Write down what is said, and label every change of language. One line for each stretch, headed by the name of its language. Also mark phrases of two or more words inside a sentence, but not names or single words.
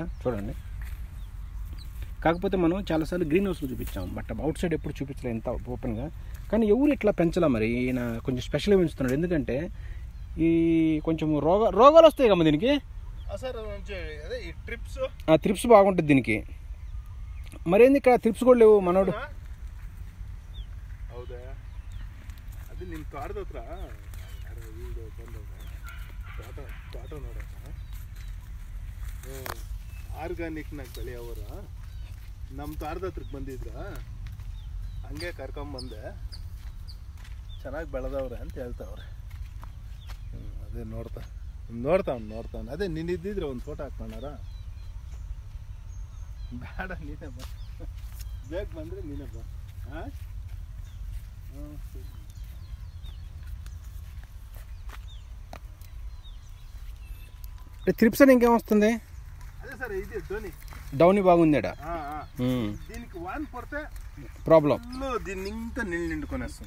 Telugu: చూడండి, కాకపోతే మనం చాలాసార్లు
English: green house
Telugu: చూపించాం,
English: but outside
Telugu: ఎప్పుడు చూపించలేదు ఇంత ఓపెన్గా. కానీ ఎవరు ఇట్లా పెంచలా మరి, ఈయన కొంచెం స్పెషల్గా పెంచుతున్నాడు. ఎందుకంటే ఈ కొంచెం రోగాలు వస్తాయి కమ్మా దీనికి. ట్రిప్స్ బాగుంటుంది దీనికి. మరేంది ఇక్కడ ట్రిప్స్ కూడా లేవు మనోడు.
Kannada: ಆರ್ಗಾನಿಕ್ ನಾಗ ಬೆಳೆಯವರು ನಮ್ಮ ತೋಟದ ಹತ್ರಕ್ಕೆ ಬಂದಿದ್ರ, ಹಂಗೆ ಕರ್ಕೊಂಬಂದೆ, ಚೆನ್ನಾಗಿ ಬೆಳೆದವ್ರೆ ಅಂತ ಹೇಳ್ತಾವ್ರೆ. ಅದೇ ನೋಡ್ತಾವ್ನು. ಅದೇ ನೀನು ಇದ್ದಿದ್ರೆ ಒಂದು ಫೋಟೋ ಹಾಕ್ಕೊಂಡಾರ. ಬೇಡ, ನೀನೇ ಬಾ, ಬೇಗ ಬಂದರೆ ನೀನೇ ಬಾ. ಹಾಂ,
Telugu: ట్రిప్స్ అని ఇంకేం వస్తుంది? అదే సార్, ఇది డౌనీ బాగుంది. దీనికి వాన్ పడితే ప్రాబ్లం, దీన్ని ఇంకా నీళ్ళు నిండుకొనేస్తుంది.